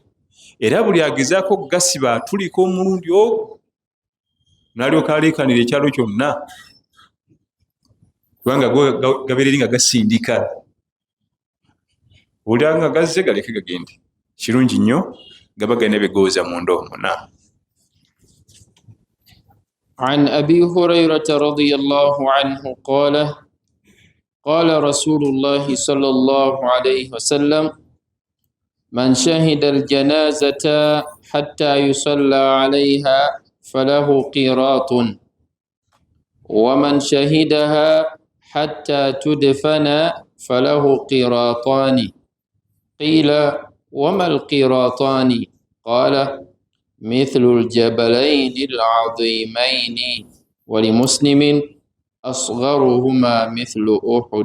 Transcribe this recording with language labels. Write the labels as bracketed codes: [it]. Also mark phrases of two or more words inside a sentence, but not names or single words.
[lg] Era buli agezaako okugasiba atuliko omulundi ogwo n'alyoka aleekanira ekyalo kyonna, kubanga gabeereri nga gasindika. Buli nga gazze galeke gagende. Kirungi nnyo, gaba galina bigooza munda omuna. [ar] عن أبي هريرة رضي الله عنه قال قال رسول الله صلى الله عليه وسلم من شهد الجنازة حتى يصلى عليها فله قيراط ومن شهدها حتى تدفن فله قيراطان قيل وما القيراطان قال مثل الجبلين العظيمين ولمسلم أصغرهما مثل أحد.